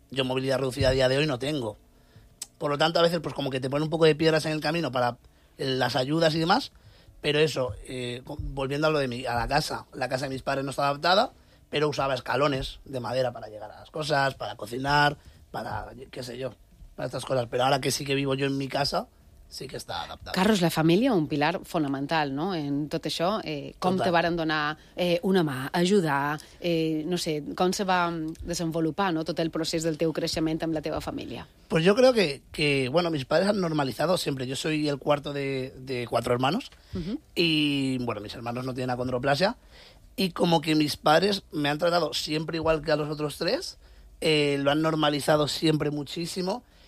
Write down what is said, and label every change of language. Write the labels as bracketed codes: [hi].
[es] Yo movilidad reducida a día de hoy no tengo. Por lo tanto, a veces pues como que te ponen un poco de piedras en el camino para las ayudas y demás, pero eso, volviendo a lo de la casa de mis padres no estaba adaptada, pero usaba escalones de madera para llegar a las cosas, para cocinar, para qué sé yo, para estas cosas. Pero ahora que sí que vivo yo en mi casa... [ca] Sí que està adaptada. Carlos, la família, un pilar fonamental, no?, en tot això. Com te varen donar una mà, ajudar, no sé, com se va desenvolupar, no?, tot el procés del teu creixement amb la teva família? [es] Pues yo creo que bueno, mis padres han normalizado siempre. Yo soy el cuarto de cuatro hermanos, y, bueno, mis hermanos no tienen acondroplasia, y como que mis padres me han tratado siempre igual que a los otros tres, lo han normalizado siempre muchísimo.